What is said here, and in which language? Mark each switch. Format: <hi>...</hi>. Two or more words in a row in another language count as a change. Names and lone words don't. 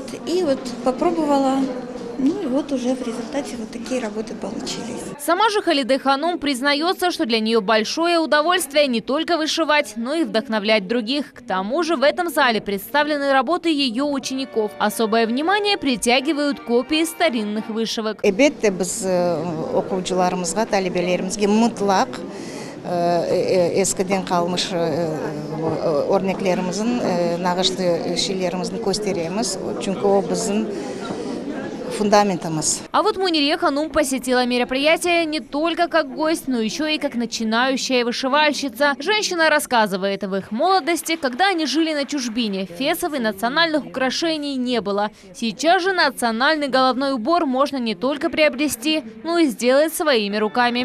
<ru>И вот попробовала, ну и вот уже в результате вот такие работы получились. Сама же Халиде Ханум признается, что для нее большое удовольствие не только вышивать, но и вдохновлять других. К тому же в этом зале представлены работы ее учеников. Особое внимание притягивают копии старинных вышивок.</ru> <crh>Eskiden kalmış örneklerimizin, nağışlı şeylerimizin gösteremiz. Çünkü o bizim фундаментамыз.</crh> <ru>А вот Мунире Ханум посетила мероприятие не только как гость, но еще и как начинающая вышивальщица. Женщина рассказывает, в их молодости, когда они жили на чужбине, фесов и национальных украшений не было. Сейчас же национальный головной убор можно не только приобрести, но и сделать своими руками.</ru>